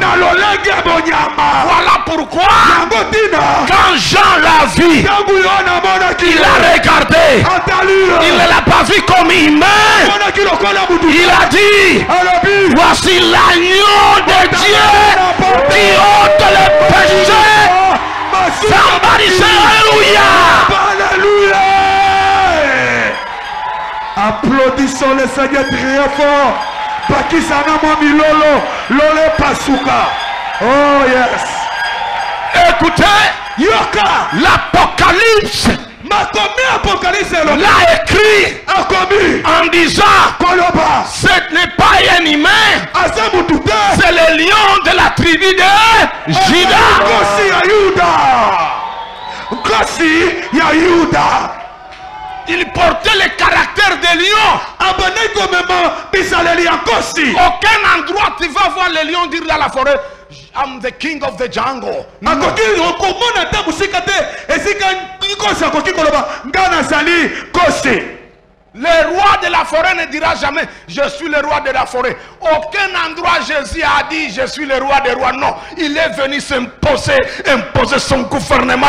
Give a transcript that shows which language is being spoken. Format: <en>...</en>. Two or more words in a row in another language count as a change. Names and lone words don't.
<fr>Voilà pourquoi quand Jean l'a vu, il a regardé, il ne l'a pas vu comme humain. Il a dit, voici l'agneau de Dieu qui ôte le péché.</fr> <en>Somebody say Alléluia.</en> <fr>Applaudissons le Seigneur très fort. Pakisana Milolo, Lole Pasuka.</fr> <en>Oh yes.</en> <fr>Écoutez, l'Apocalypse l'a écrit en disant, ce n'est pas un humain tribu de Juda.</fr> <ln>Nkosi ya Yuda. Nkosi ya Yuda.</ln> <fr>Il portait le caractère de lion. Aucun endroit tu vas voir les lions dire dans la forêt,</fr> <en>I'm the king of the jungle.</en> <fr>Non. Le roi de la forêt ne dira jamais je suis le roi de la forêt. Aucun endroit Jésus a dit je suis le roi des rois. Non, il est venu s'imposer, imposer son gouvernement.</fr>